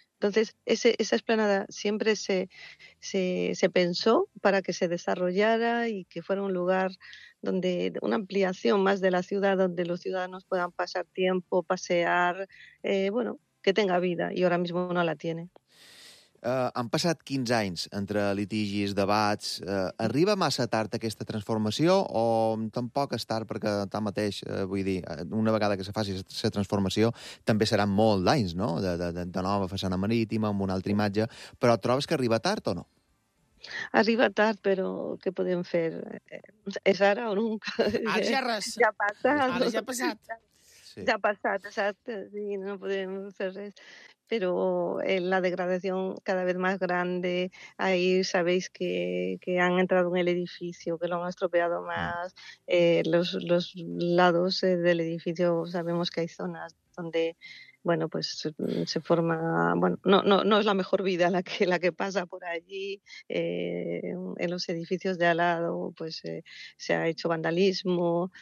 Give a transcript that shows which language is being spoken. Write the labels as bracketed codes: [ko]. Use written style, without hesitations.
[es] Entonces, esa explanada siempre se pensó para que se desarrollara y que fuera un lugar donde una ampliación más de la ciudad, donde los ciudadanos puedan pasar tiempo, pasear, bueno, que tenga vida, [ca] i ara mateix no [es] la tiene. [ca] Han passat 15 anys entre litigis, debats. Arriba massa tard aquesta transformació o tampoc és tard, perquè tanmateix, vull dir, una vegada que se faci la transformació, també seran molt d'anys, no? De nova façana marítima, amb una altra imatge. Però trobes que arriba tard o no? Arriba tard, però què podem fer? És ara o [es] nunca? [ca] Ara ja res. Ja passa. Ara ja ha passat. Sí. [es] Ya ha pasado, exacto, sí, no podemos hacer eso. Pero la degradación cada vez más grande, ahí sabéis que han entrado en el edificio, que lo han estropeado más, los lados del edificio, sabemos que hay zonas donde, bueno, pues se forma, bueno, no es la mejor vida la que pasa por allí, en los edificios de al lado, pues se ha hecho vandalismo.